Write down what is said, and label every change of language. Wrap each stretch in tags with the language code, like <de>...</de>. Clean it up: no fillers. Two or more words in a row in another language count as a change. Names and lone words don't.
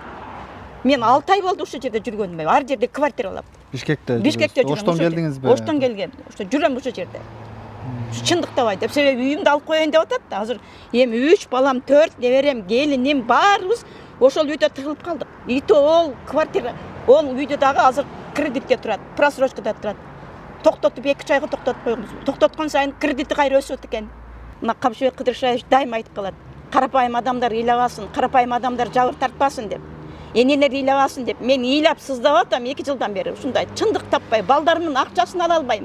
<ky>Мен 6 ай болду ошол жерде жүргөнүм. Ар жерде квартира алам. Бишкекте жүрөм. Оштон келдиңизби? Оштон келгем. Ошо жүрөм ошол жерде. Чындыктабай деп себеби үйүмдү алып коеюн деп атат да. Азыр эми 3 балам, 4 неберем, келиним баарыбыз ошол үйдө тыгылып калдык.</ky> <ru>И то</ru> <ky>ол квартира, ол үйдө дагы азыр кредитке турат, просрочкада турат. Токтотуп 2 айга токтотуп койгонбуз. Токтоткон сайын кредити кайра өсөт экен. Мына Кабышбек Кыдыршаевич дайыма айтып калат. Карапайым адамдар ыйлабасын, карапайым адамдар жабыр тартпасын деп. Энелер ыйлабасын деп. Мен ыйлап сыздап атам 2 жылдан бери. Ушундай чындык таппай, балдарымдын акчасын ала албайм.</ky>